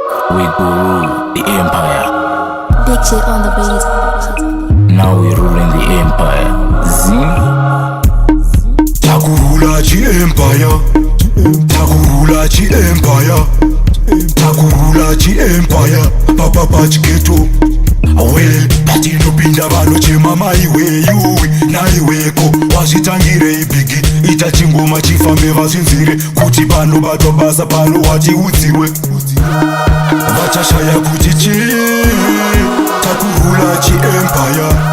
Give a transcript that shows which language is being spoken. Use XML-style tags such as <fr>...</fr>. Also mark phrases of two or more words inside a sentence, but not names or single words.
<en>We go rule the empire. Big J on the beat. Now we ruling the empire.</en> <sn>Zing. Takurula chi empire. Takurula chi empire. Takurula chi empire. Pa, pa, pa, chi ghetto.</sn> <en>Well,</en> <sn>patinopinda vanochema maiweyu, naiweko. Wazvitangirei bigi, ita chingoma chifambe vazinzire, kuti panobatwa basa pano wati udziwe. Vachashaya kuti chi, takurula chi empire.</sn>